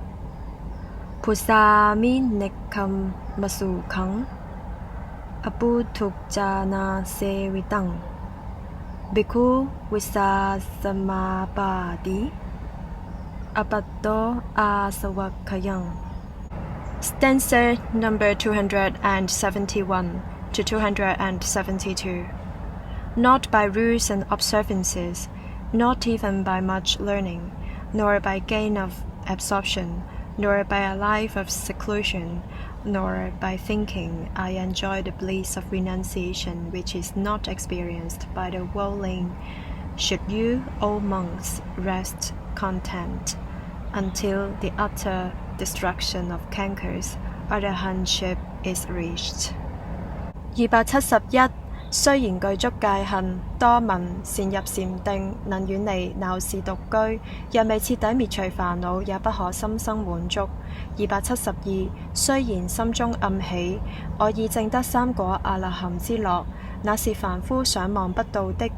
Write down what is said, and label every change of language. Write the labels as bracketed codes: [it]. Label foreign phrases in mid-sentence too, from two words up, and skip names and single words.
[pi] Phusāmi nekkhammasukhaṃ aputhujjanasevitaṃ. Bhikkhu vissāsamāpādi appatto āsavakkhayaṃ. [en] Stanza number 271 to 272. Not by rules and observances, not even by much learning, nor by gain of absorption, nor by a life of seclusion, nor by thinking, I enjoy the bliss of renunciation, which is not experienced by the worldling. Should you, O monks, rest content until the utter destruction of cankers, Arahantship is reached. 271. [zh] 雖然具足戒行，多聞善入禪定，能遠離鬧市獨居，若未徹底滅除煩惱，也不可心生滿足。272. 雖然心中暗喜，我已證得三果阿那含之樂，那是凡夫想望不到的。